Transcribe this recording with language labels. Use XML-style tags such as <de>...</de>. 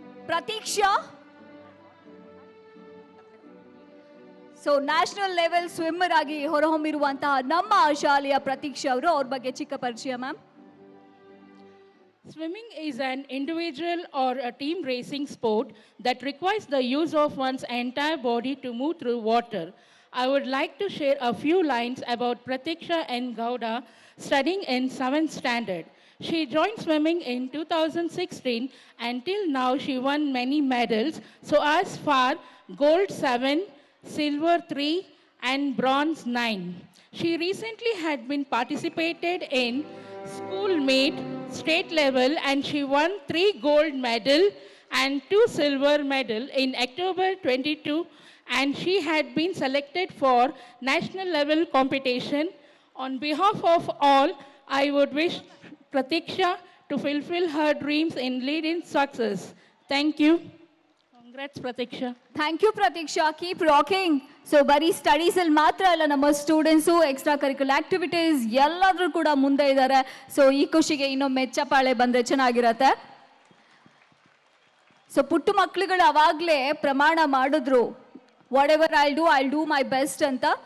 <kn>Pratiksha. So national level swimmer ಆಗಿ ಹೊರಹೊಮ್ಮಿರುವಂತಹ ನಮ್ಮ ಶಾಲೆಯ ಪ್ರತೀಕ್ಷಾ ಅವರು, ಅವ್ರ ಬಗ್ಗೆ ಚಿಕ್ಕ ಪರಿಚಯ ma'am.</kn> <en>Swimming is an individual or a team racing sport that requires the use of one's entire body to move through water. I would like to share a few lines about Pratiksha N. Gowda, studying in 7th standard. She joined swimming in 2016 and till now she won many medals. So as far gold 7, silver 3 and bronze 9. She recently had been participated in school meet state level and she won 3 gold medal and 2 silver medal in October 22 and she had been selected for national level competition. On behalf of all, I would wish Pratiksha to fulfill her dreams and lead in success. Thank you. Congrats, Pratiksha. Thank you Pratiksha, keep rocking.</en> <kn>So ಬರೀ studies ಅಲ್ಲಿ ಮಾತ್ರ ಅಲ್ಲ, ನಮ್ಮ students extra curricular activities ಎಲ್ಲಾದ್ರೂ ಕೂಡ ಮುಂದೆ ಇದ್ದಾರೆ. So ಈ ಖುಷಿಗೆ ಇನ್ನೊಮ್ಮೆ ಚಪ್ಪಾಳೆ ಬಂದ್ರೆ ಚೆನ್ನಾಗಿರತ್ತೆ. ಸೊ ಪುಟ್ಟ ಮಕ್ಳುಗಳು ಅವಾಗ್ಲೇ ಪ್ರಮಾಣ ಮಾಡಿದ್ರು,</kn> <en>whatever I'll do my best</en> <kn>ಅಂತ.</kn>